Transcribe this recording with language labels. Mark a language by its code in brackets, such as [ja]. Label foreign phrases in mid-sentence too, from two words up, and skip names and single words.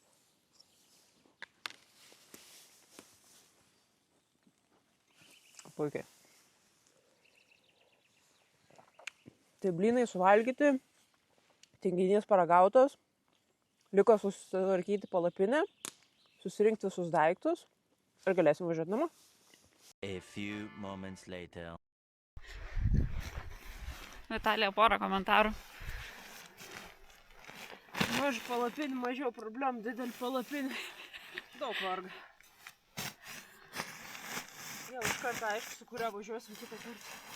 [lt] Puikiai. Tai blynai suvalgyti, tinginys paragautas, liko susitvarkyti palapinę, susirinkti visus daiktus ir galėsim važiuoti namo. [en] A few moments later. [lt] Vitalija, porą komentarų. Maž palapinį, mažiau problemų, didelį palapinį. Daug varga. Jau iš karto aišku, su kuria važiuosim kitą kartą.